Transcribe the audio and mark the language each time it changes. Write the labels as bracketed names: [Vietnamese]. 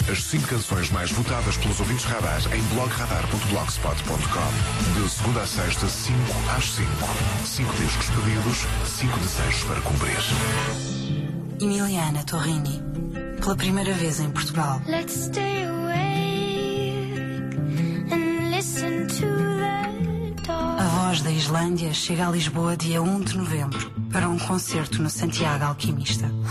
[Portuguese] As 5 canções mais votadas pelos ouvintes radar em blogradar.blogspot.com. De segunda a sexta, 5 às 5. 5 discos pedidos, 5 desejos para cumprir. Emiliana Torrini, pela primeira vez em Portugal. [English] Let's stay awake and listen to the dawn. [Portuguese] A voz da Islândia chega a Lisboa dia 1 de novembro para um concerto no Santiago Alquimista.